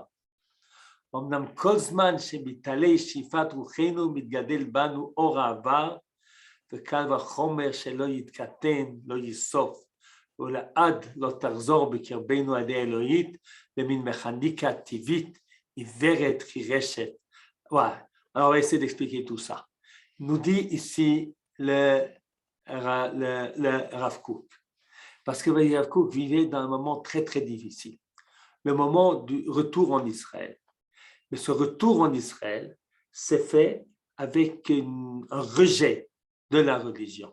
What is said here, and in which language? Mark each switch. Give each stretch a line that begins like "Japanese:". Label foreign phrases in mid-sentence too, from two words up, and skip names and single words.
Hebrew: אמנם כל זמן שמתעלה שאיפת רוחנו מתגדל בנו אור העבר, וקל וחומר שלא יתקטן, לא ייסוף, ולעד לא תחזור בקרבנו עדי אלוהית, במין מכניקה טבעית, עיוורת חירשת.
French: Voilà. Alors on va essayer d'expliquer tout ça. Il nous dit ici le Rav Kook. Parce que le Rav Kook vivait dans un moment très très difficile. Le moment du retour en Israël. Mais ce retour en Israël s'est fait avec un rejet de la religion.